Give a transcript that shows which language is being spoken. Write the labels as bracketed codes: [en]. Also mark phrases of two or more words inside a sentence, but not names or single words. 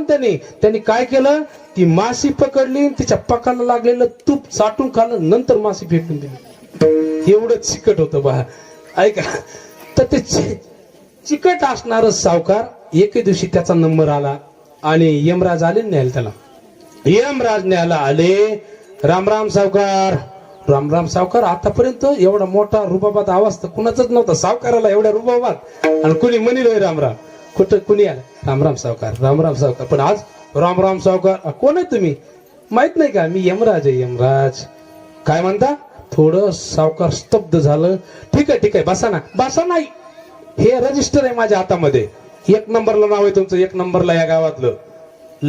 [mr] त्यांनी काय केलं, ती माशी पकडली, तिच्या पकाला लागलेलं तूप साठून खाल्लं, नंतर माशी फेकून दिली. एवढं चिकट होतं बा. ऐका, तर ते चिकट असणार सावकार, एके दिवशी त्याचा नंबर आला आणि यमराज आले न्यायला त्याला. यमराज न्यायला आले. राम राम सावकार. राम राम सावकार. आतापर्यंत एवढा मोठा रुबाबात आवाज तर कुणाचाच नव्हता, सावकाराला एवढ्या रुबाबात. आणि कुणी म्हणिलोय राम राम, कुठं कुणी आलं? राम राम सावकार, राम राम सावकार. पण आज राम राम सावकार, कोण आहे तुम्ही? माहित नाही का? मी यमराज आहे, यमराज. काय म्हणता? थोडं सावकार स्तब्ध झालं. ठीक आहे बसा ना. बसा नाही, हे रजिस्टर आहे माझ्या हातामध्ये, 1 नंबरला नाव आहे तुमचं, 1 नंबरला या गावातलं.